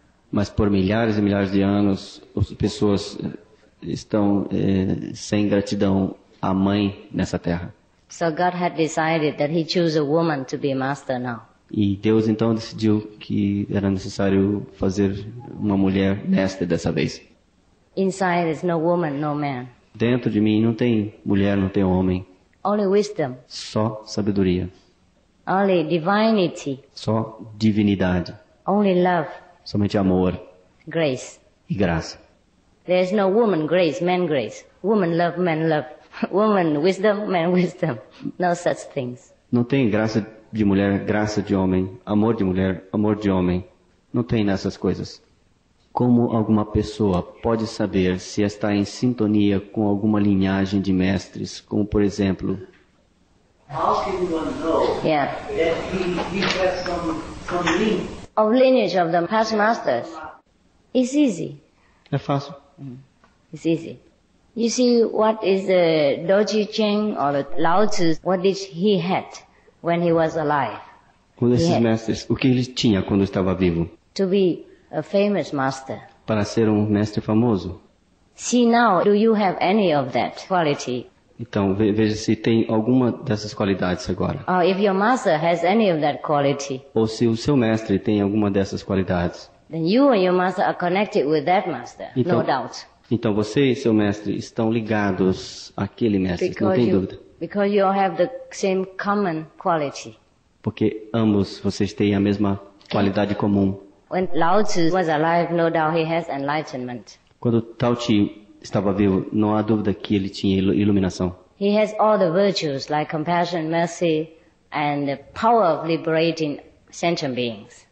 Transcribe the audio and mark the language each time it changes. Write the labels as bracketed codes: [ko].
[pt] Mas por milhares e milhares de anos, as pessoas estão sem gratidão à mãe nessa terra. [en] So God had decided that He chose a woman to be master now. [pt] E Deus então decidiu que era necessário fazer uma mulher mestre dessa vez. [en] Inside there's no woman, no man. [pt] Dentro de mim não tem mulher, não tem homem. [en] Only wisdom. [pt] Só sabedoria. [en] Only divinity. [pt] Só divinidade. [en] Only love. [pt] Somente amor. [en] Grace. [pt] E graça. [en] There's no woman grace, man grace. Woman love, man love. Woman wisdom, man wisdom. No such things. [pt] Não tem graça de mulher, graça de homem. Amor de mulher, amor de homem. Não tem nessas coisas. Como alguma pessoa pode saber se está em sintonia com alguma linhagem de mestres, como por exemplo... [en] How can one know that he has some link? Of lineage of the past masters. It's easy. [pt] É fácil. [en] It's easy. You see, what is the Doji Cheng or the Lao Tzu, what did he had when he was alive? [pt] Um desses mestres, o que ele tinha quando estava vivo? [en] To be a famous master. [pt] Para ser um mestre famoso. [en] See now, do you have any of that quality? [pt] Então, veja se tem alguma dessas qualidades agora. [en] Or if your master has any of that quality. [pt] Ou se o seu mestre tem alguma dessas qualidades. [en] Then you and your master are connected with that master, [pt] então, [en] no doubt. [pt] Então você e seu mestre estão ligados àquele mestre, não tem dúvida. [en] Because you all have the same common quality. [pt] Porque ambos vocês têm a mesma qualidade comum. [en] When Lao Tzu was alive, no doubt he has enlightenment. [pt] Quando Tao Te estava vivo, não há dúvida que ele tinha iluminação. [en] He has all the virtues like compassion, mercy, and the power of liberating sentient beings.